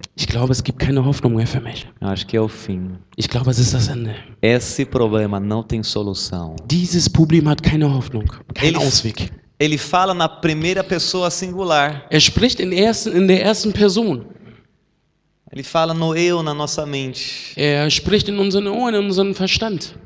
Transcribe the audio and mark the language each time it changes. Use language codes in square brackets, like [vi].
[de] Ich glaube, es gibt keine Hoffnung mehr für mich. [pt] Eu acho que é o fim. [de] Ich glaube, es ist das Ende. [pt] Esse problema não tem solução. [de] Dieses Problem hat keine Hoffnung, keinen Ausweg. [pt] Ele fala na primeira pessoa singular. [de] Er spricht in der ersten Person. [pt] Ele fala no eu, na nossa mente. [de] Er spricht in unseren Ohren, in unseren Verstand.